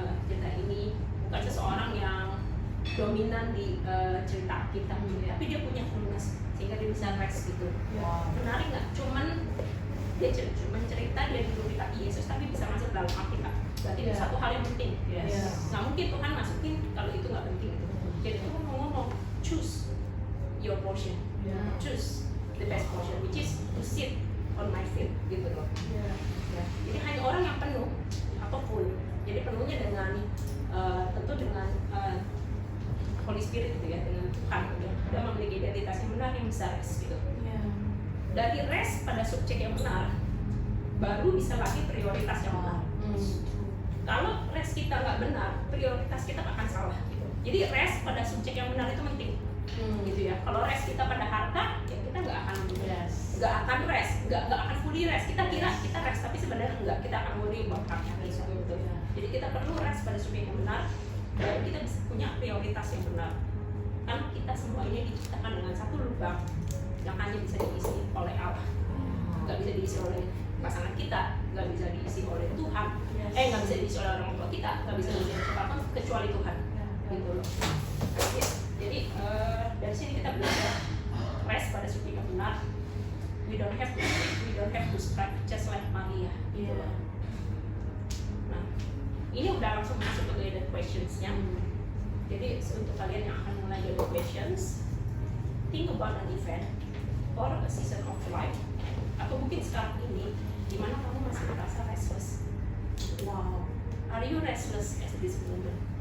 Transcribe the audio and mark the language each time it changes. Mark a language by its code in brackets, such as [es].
[id] Cerita ini bukan seseorang yang dominan di cerita kita gitu ya, tapi dia punya fullness sehingga dia bisa rest gitu. Menarik nggak? Dia cuma cerita dia duduk di kaki Yesus tapi bisa masuk dalam Alkitab. Berarti itu satu hal yang penting. Nggak mungkin Tuhan masukin kalau itu nggak penting gitu. Jadi Tuhan mau ngomong, [en] choose your portion, choose the best portion, which is to sit on my feet gitu loh. [id] Jadi hanya orang yang penuh atau full. Jadi penuhnya dengan tentu dengan Holy Spirit gitu ya, dengan Tuhan gitu. Dia memiliki identitas yang benar yang bisa rest gitu. Dari rest pada subjek yang benar, baru bisa lagi prioritas yang benar. Kalau rest kita nggak benar, prioritas kita akan salah gitu. Jadi rest pada subjek yang benar itu penting, gitu ya. Kalau rest kita pada harta, ya kita nggak akan rest, nggak akan fully rest. Kita kira kita rest, tapi sebenarnya enggak. Kita akan [en] worry about [id] harta gitu. Jadi kita perlu rest pada subjek yang benar, dan kita bisa punya prioritas yang benar. Kan kita semua ini diciptakan dengan satu lubang yang hanya bisa diisi oleh Allah, nggak bisa diisi oleh pasangan kita, nggak bisa diisi oleh Tuhan, nggak bisa diisi oleh orang tua kita, nggak bisa diisi oleh siapapun kecuali Tuhan, gitu loh. Jadi dari sini kita belajar rest pada subjek yang benar. [en] We don't have to strive just like Maria, gitu loh. [id] Nah, ini udah langsung masuk ke guided questions-nya. Jadi untuk kalian yang akan mulai guided questions, [en] think about an event or a season of life, [id] atau mungkin sekarang ini di mana kamu masih merasa restless. [en] Are you restless at this moment?